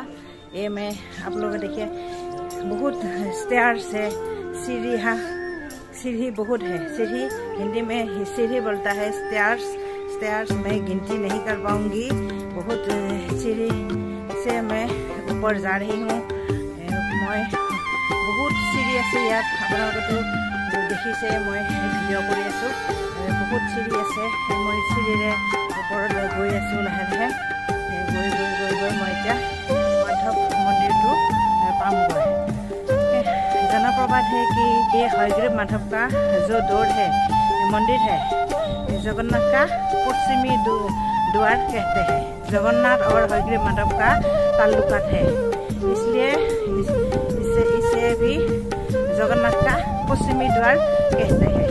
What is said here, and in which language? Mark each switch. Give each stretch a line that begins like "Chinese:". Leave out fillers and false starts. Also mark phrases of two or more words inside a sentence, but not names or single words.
Hindi: ये मैं आप लोग देखिए बहुत स्टेयर्स है, सीढ़ी, यहाँ सीढ़ी बहुत है। सीढ़ी हिंदी में सीढ़ी बोलता है, स्टेयर्स मैं गिनती नहीं कर पाऊंगी। बहुत सीढ़ी से मैं ऊपर जा रही हूँ। मैं बहुत सीढ़ी
Assamese: আছে ইয়াত আপোনালোকেতো দেখিছে। মই ভিডিঅ' কৰি আছোঁ। বহুত চিৰি আছে। মই চিৰিৰে ওপৰলৈ গৈ আছোঁ লাহে লাহে। গৈ মই এতিয়া
Hindi: माधव मंदिर पाऊंगा। जनप्रवाद है कि ये हयग्रीव माधव का जो दौर है, मंदिर है, जगन्नाथ का पश्चिमी द्वार कहते हैं। जगन्नाथ और हयग्रीव माधव का ताल्लुकात है, इसलिए इसे भी जगन्नाथ का पश्चिमी द्वार कहते हैं।